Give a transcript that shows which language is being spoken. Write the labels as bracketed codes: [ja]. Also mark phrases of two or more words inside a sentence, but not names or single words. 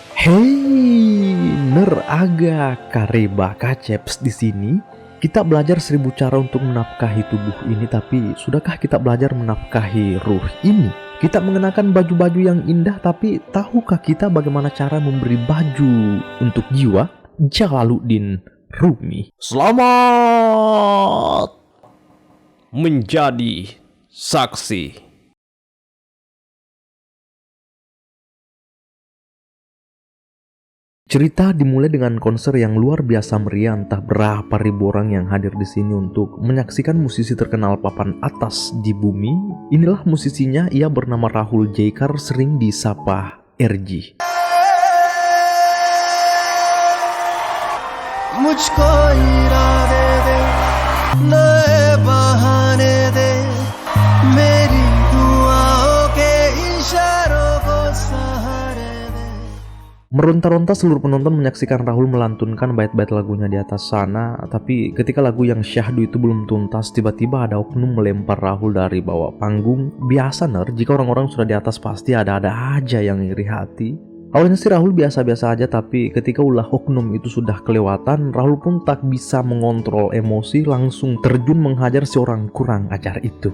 [id] Hey, neraga kareba kaceps di sini. Kita belajar 1000 cara untuk menafkahi tubuh ini, tapi sudahkah kita belajar menafkahi ruh ini? Kita mengenakan baju-baju yang indah, tapi tahukah kita bagaimana cara memberi baju untuk jiwa? Jalaluddin Rumi. Selamat menjadi saksi. Cerita dimulai dengan konser yang luar biasa meriah. Entah berapa ribu orang yang hadir di sini untuk menyaksikan musisi terkenal papan atas di bumi. Inilah musisinya, ia bernama Rahul Jaikar, sering disapa RG. [hi] मुझको इरादे दे, नए बहाने दे, मेरी दुआओं के इशारों को सहारे दे. [id] Meronta-ronta seluruh penonton menyaksikan Rahul melantunkan bait-bait lagunya di atas sana. Tapi ketika lagu yang syahdu itu belum tuntas, tiba-tiba ada oknum melempar Rahul dari bawah panggung. Biasa jika orang-orang sudah di atas pasti ada-ada aja yang iri hati. Awalnya sih Rahul biasa-biasa aja, tapi ketika ulah oknum itu sudah kelewatan, Rahul pun tak bisa mengontrol emosi, langsung terjun menghajar si orang kurang ajar itu.